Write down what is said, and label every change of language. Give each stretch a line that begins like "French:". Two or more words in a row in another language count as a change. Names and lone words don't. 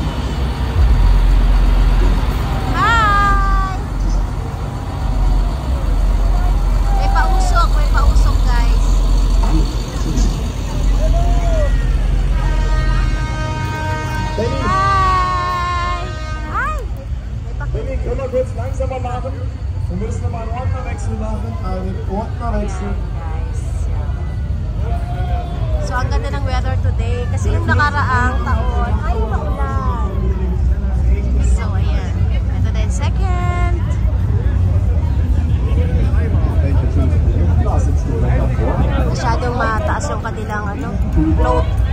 English: Hi!
Filipino: May pausok guys.
English: Hi! Hi! May
German: Benny, können wir kurz langsamer machen? Wir müssen nochmal einen Ordnerwechsel machen. Einen Ordnerwechsel.
Filipino: So, ang ganda ng
English: weather today.
Filipino: Kasi yung nakaraang taon ay maulan. So, ayan. Ito din second. Masyadong mataas yung kanilang ano, float.